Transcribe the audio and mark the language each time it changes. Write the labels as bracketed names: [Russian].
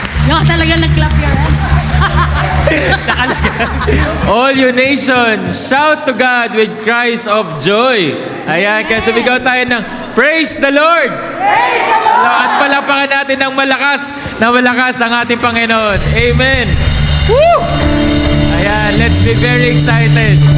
[Filipino] Yung talaga nag- [English] clap your hands. All you nations, shout to God with cries of joy. [Filipino] Ayan, kaya sumigaw tayo ng [English] Praise the Lord! Praise the Lord! [Filipino] At palapakan natin ng malakas ang ating Panginoon. Amen! Woo! Ayan, [English] let's be very excited.